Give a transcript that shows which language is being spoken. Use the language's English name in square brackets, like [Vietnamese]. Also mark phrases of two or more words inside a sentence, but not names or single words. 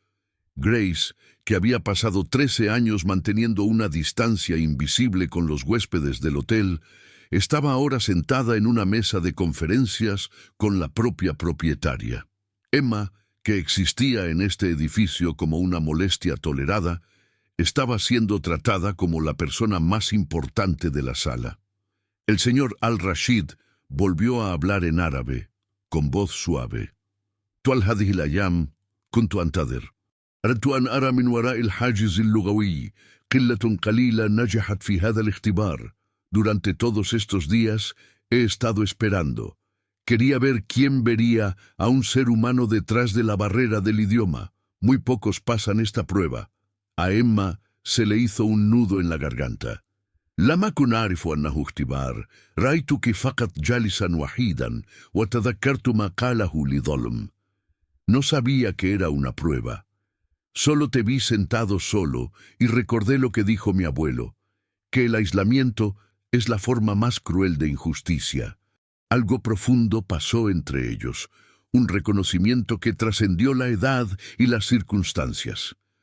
[Spanish] Grace, que había pasado 13 años manteniendo una distancia invisible con los huéspedes del hotel, estaba ahora sentada en una mesa de conferencias con la propia propietaria. Emma, que existía en este edificio como una molestia tolerada, estaba siendo tratada como la persona más importante de la sala. El señor Al-Rashid volvió a hablar en árabe, con voz suave. [Arabic] طوال هذه الأيام كنت أنتظر. أردت أن أرى من وراء الحاجز اللغوي قلة قليلة نجحت في هذا الاختبار. [Spanish] Durante todos estos días he estado esperando. Quería ver quién vería a un ser humano detrás de la barrera del idioma. Muy pocos pasan esta prueba. A Emma se le hizo un nudo en la garganta. [Arabic] لم أكن أعرف أنه اختبار. رأيتك فقط جالسا وحيدا وتذكرت ما قاله لظلم. [Spanish] No sabía que era una prueba. Solo te vi sentado solo y recordé lo que dijo mi abuelo, que el aislamiento es la forma más cruel de injusticia. Algo profundo pasó entre ellos, un reconocimiento que trascendió la edad y las circunstancias.